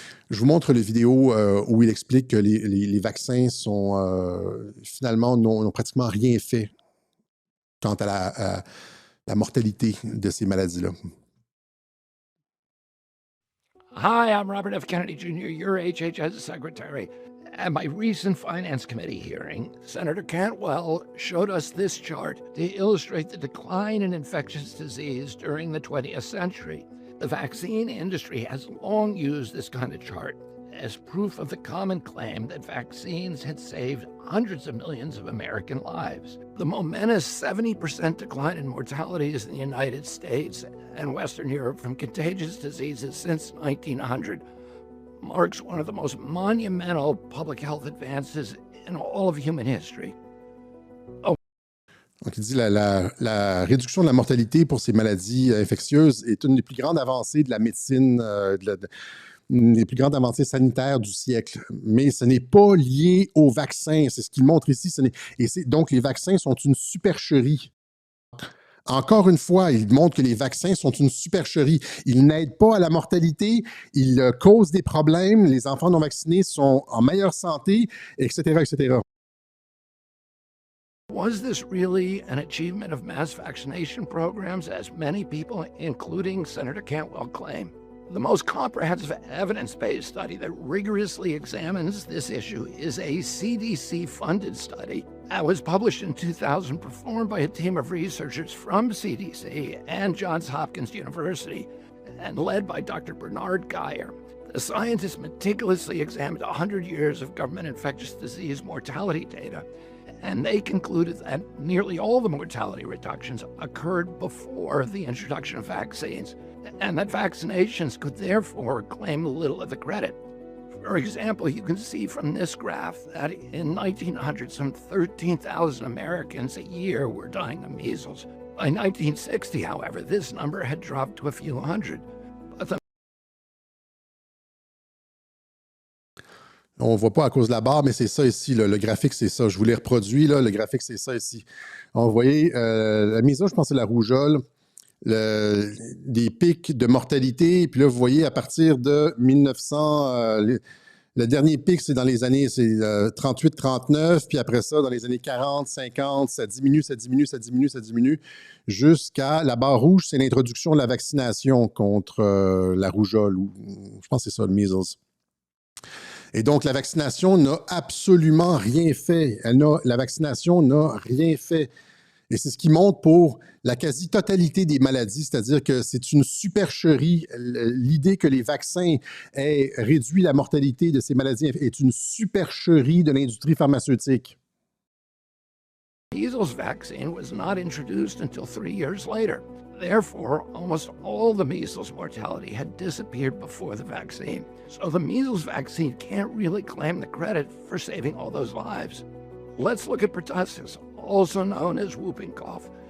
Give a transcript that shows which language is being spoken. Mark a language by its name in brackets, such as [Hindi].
[French] Je vous montre la vidéo où il explique que les vaccins sont finalement n'ont pratiquement rien fait quant à la mortalité de ces maladies-là. [English] Hi, I'm Robert F. Kennedy Jr., your HHS secretary. At my recent Finance Committee hearing, Senator Cantwell showed us this chart to illustrate the decline in infectious disease during the 20th century. The vaccine industry has long used this kind of chart as proof of the common claim that vaccines had saved hundreds of millions of American lives. The momentous 70% decline in mortalities in the United States and Western Europe from contagious diseases since 1900 marks one of the most monumental public health advances in all of human history. [French] Donc, il dit la réduction de la mortalité pour ces maladies infectieuses est une des plus grandes avancées de la médecine, une des plus grandes avancées sanitaires du siècle. Mais ce n'est pas lié aux vaccins. C'est ce qu'il montre ici. Donc, les vaccins sont une supercherie. Encore une fois, il montre que les vaccins sont une supercherie. Ils n'aident pas à la mortalité, ils causent des problèmes, les enfants non vaccinés sont en meilleure santé, etc., etc. [English] Was this really an achievement of mass vaccination programs, as many people, including Senator Cantwell, claim? The most comprehensive evidence-based study that rigorously examines this issue is a CDC-funded study that was published in 2000, performed by a team of researchers from CDC and Johns Hopkins University, and led by Dr. Bernard Geyer. The scientists meticulously examined 100 years of government infectious disease mortality data, and they concluded that nearly all the mortality reductions occurred before the introduction of vaccines, and that vaccinations could therefore claim little of the credit. For example, you can see from this graph that in 1900, some 13,000 Americans a year were dying of measles. By 1960, however, this number had dropped to a few hundred. [French] On ne voit pas à cause de la barre, mais c'est ça ici. Le graphique, c'est ça. Je vous l'ai reproduit. Le graphique, c'est ça ici. On voyait la measles, je pense que c'est la rougeole. des pics de mortalité. Puis là, vous voyez, à partir de 1900, le dernier pic, c'est dans les années 38-39, puis après ça, dans les années 40-50, ça diminue, ça diminue, ça diminue, ça diminue, jusqu'à la barre rouge, c'est l'introduction de la vaccination contre la rougeole, ou je pense que c'est ça, le measles. Et donc, la vaccination n'a absolument rien fait. La vaccination n'a rien fait. Et c'est ce qui montre pour la quasi-totalité des maladies, c'est-à-dire que c'est une supercherie. L'idée que les vaccins aient réduit la mortalité de ces maladies est une supercherie de l'industrie pharmaceutique. [English] The measles vaccine was not introduced until 3 years later. Therefore, almost all the measles mortality had disappeared before the vaccine. So the measles vaccine can't really claim the credit for saving all those lives. Let's look at pertussis, also known as whooping cough.